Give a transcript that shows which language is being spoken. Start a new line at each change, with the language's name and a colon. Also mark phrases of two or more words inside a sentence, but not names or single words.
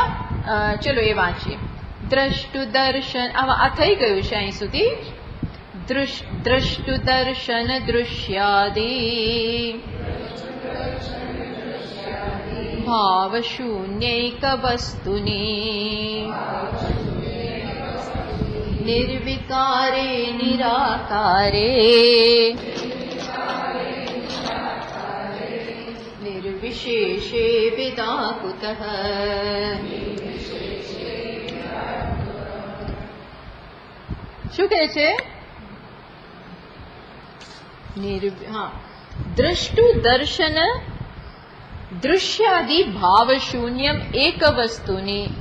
Gujarati: ચલો એ વાંચીએ. દ્રષ્ટુ દર્શન, આ થઈ ગયું છે અહીં સુધી.
Sanskrit: द्रष्टु दर्शन दृश्यादी भाव शून्यैक वस्तुनी निर्विकारे निराकारे निर्विशेषे विदा कुतः।
Gujarati: શું કહે છે?
Sanskrit: द्रष्टु दर्शन दृश्यादि भाव शून्यम एक वस्तुनी.